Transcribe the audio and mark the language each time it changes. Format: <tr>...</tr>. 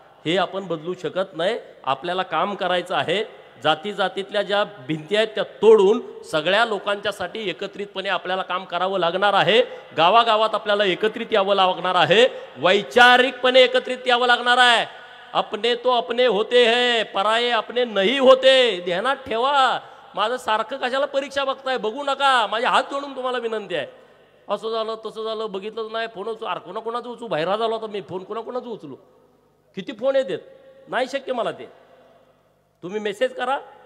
<mr>हे आपण बदलू शकत नाही. आपल्याला काम करायचं आहे. जाती जातीतल्या ज्या भिंती आहेत त्या तोडून सगळ्या लोकांच्यासाठी एकत्रितपणे आपल्याला काम करावं लागणार आहे. गावागावात आपल्याला एकत्रित यावं लागणार आहे, वैचारिकपणे एकत्रित यावं लागणार आहे.</mr> <hi>अपने तो अपने होते हैं, पराये अपने नहीं होते.</hi> <mr>ध्यानात ठेवा. माझं सारखं कशाला परीक्षा बघताय? बघू नका. माझे हात जोडून तुम्हाला विनंती आहे. असं झालं तसं झालं बघितलंच नाही, फोन उचलू. अरे कोणाकोणाचं उचलू? बाहेर झालो आता मी, फोन कोणाकोणाचं उचलू? किती फोन येतात, नाही शक्य मला ते. तुम्ही मेसेज करा.</mr>